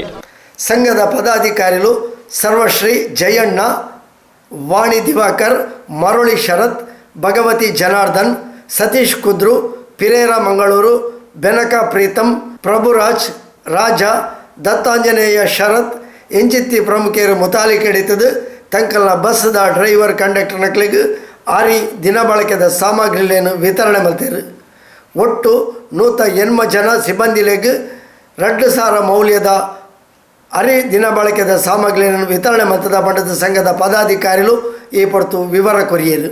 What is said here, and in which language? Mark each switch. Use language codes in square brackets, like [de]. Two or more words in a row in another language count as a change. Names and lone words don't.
[tcy] ಸಂಘದ ಪದಾಧಿಕಾರಿಗಳು ಸರ್ವಶ್ರೀ ಜಯಣ್ಣ, ವಾಣಿ ದಿವಾಕರ್, ಮರುಳಿ ಶರತ್, ಭಗವತಿ ಜನಾರ್ದನ್, ಸತೀಶ್ ಕುದ್ರು, ಪಿರೇರ ಮಂಗಳೂರು, ಬೆನಕ ಪ್ರೀತಮ್, ಪ್ರಭುರಾಜ್, ರಾಜ, ದತ್ತಾಂಜನೇಯ ಶರತ್ ಎಂಚಿತ್ತಿ ಪ್ರಮುಖರು ಮುತಾಲಿಕೆಡಿತದು ತಂಕಲ್ನ ಬಸ್ದ ಡ್ರೈವರ್ ಕಂಡಕ್ಟರ್ ನಕ್ಲಿಗೆ ಆರಿ ದಿನ ಬಳಕೆದ ಸಾಮಗ್ರಿಗಳನ್ನು [kn] ವಿತರಣೆ ಮಾಡ್ತಾರೆ. [tcy] ಒಟ್ಟು 180 ಜನ ಸಿಬ್ಬಂದಿಲೆಗೆ 2,000 ಮೌಲ್ಯದ ದಿನ ಬಳಕೆದ ಸಾಮಗ್ರಿಗಳನ್ನು ವಿತರಣೆ ಮಾಡ್ತದ ಪಂಡದ ಸಂಘದ ಪದಾಧಿಕಾರಿಗಳು ಈ ಪೊರ್ತು ವಿವರ ಕೊರಿಯರು.